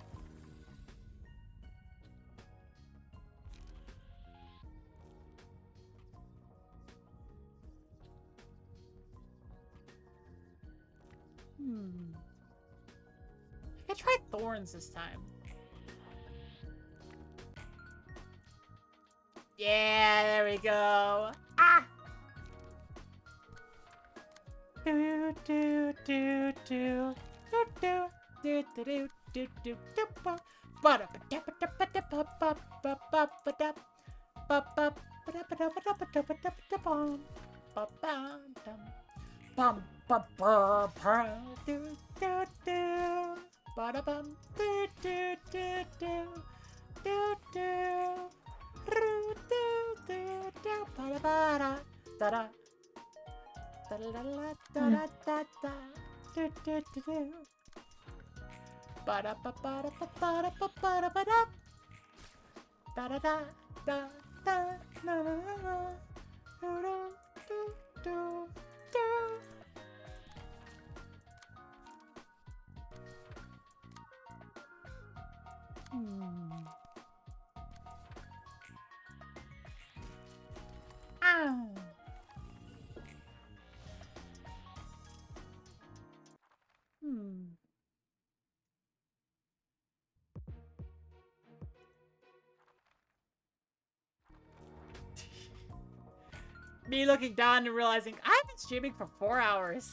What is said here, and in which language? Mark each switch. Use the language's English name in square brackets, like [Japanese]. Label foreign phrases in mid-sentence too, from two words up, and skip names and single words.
[English] I tried thorns this time. Yeah, there we go. Ah! Do do do do do do do do do do do do ba ba da ba da ba da ba da ba ba ba ba ba da ba ba ba da ba da ba da ba da ba da ba da bum ba ba dum bum ba ba ba do do do ba da bum do do do do do do do do do ba da ba da da da da da da da da da da do do do do ba da ba ba da ba ba da ba ba da ba da da da da da da na na na na do do do do. Ow. Me looking down and realizing I've been streaming for 4 hours.